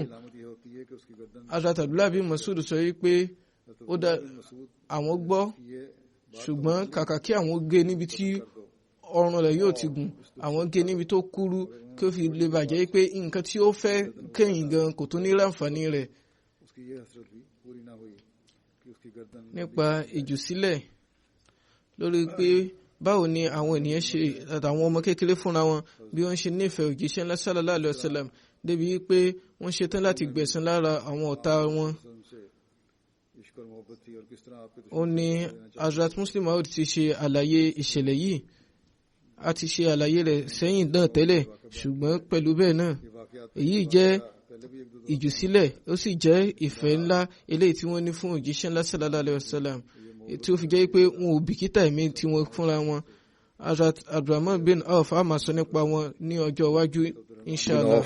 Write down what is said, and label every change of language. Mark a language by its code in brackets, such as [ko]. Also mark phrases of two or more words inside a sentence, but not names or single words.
[yo] Hazrat Abdullah bin Mas'ud sọ yí pé ó dá àwọn gbọ́ ṣùgbọ́n kàkà kí àwọn gé níbi tí ọrùn rẹ̀ yóò ti gùn àwọn gé níbi tó kúrú kí ó fi lè bàjẹ́ pé nǹkan tí ó fẹ́ kẹ́yìn gan kò tún ní láǹfààní rẹ̀. Nípa ìjùsílẹ̀ lórí pé báwo ni àwọn ènìyàn ṣe àtàwọn ọmọ kékeré fúnra wọn bí wọ́n ṣe nífẹ̀ẹ́ òjíṣẹ́ ńlá [ar] صلى الله عليه وسلم [yo] débi pé wọ́n ṣetán láti gbẹ̀san lára àwọn ọ̀tá wọn. Ó ní Hazrat Muslim Maud ti ṣe àlàyé ìṣẹ̀lẹ̀ yìí a ti ṣe àlàyé rẹ̀ sẹ́yìn náà tẹ́lẹ̀ ṣùgbọ́n pẹ̀lú bẹ́ẹ̀ náà èyí jẹ́ ìjùsílẹ̀ ó sì jẹ́ ìfẹ́ ńlá eléyìí tí wọ́n ní fún òjíṣẹ́ ńlá [ar] صلى الله عليه وسلم [yo] tí ó fi jẹ́ pé wọn ò bìkítà ẹ̀mí tí wọ́n fúnra wọn. Hazrat Abdurrahman bin Auf a máa sọ nípa wọn ní ọjọ́ iwájú inshallah.